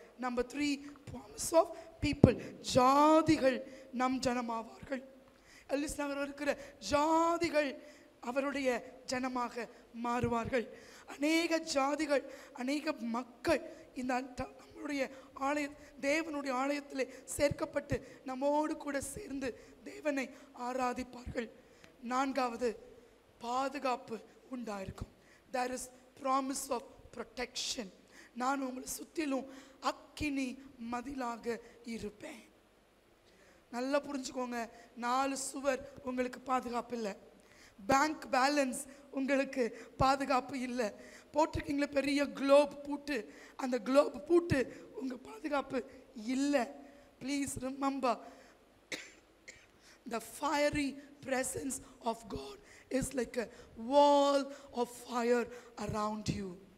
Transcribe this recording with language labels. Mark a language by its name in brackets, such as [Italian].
[English] Number 3, promise of people. [Tamil] ஜாதிகள் நம் ஜனமாவார்கள். Ellis நகர் இருக்கிற ஜாதிகள் அவருடைய ஜனமாக மாறுவார்கள். அநேக ஜாதிகள், அநேக மக்கள் இந்த நம்மளுடைய ஆலய, தேவனுடைய ஆலயத்திலே சேர்க்கப்பட்டு நம்மோடு கூட சேர்ந்து தேவனை ஆராதிப்பார்கள். 4வது, பாதுகாப்பு உண்டாயிருக்கும். [English] There is promise of protection. [Tamil] நான் உங்களை சுற்றிலும் அக்கினி மதிலாக இருப்பேன். நல்லா புரிஞ்சுக்கோங்க, 4 சுவர் உங்களுக்கு பாதுகாப்பு இல்லை, பேங்க் பேலன்ஸ் உங்களுக்கு பாதுகாப்பு இல்லை, போட்டிருக்கீங்களா பெரிய குளோப் பூட்டு, அந்த குளோப் பூட்டு உங்கள் பாதுகாப்பு இல்லை. [English] Please remember, the fiery presence of God is like a wall of fire around you.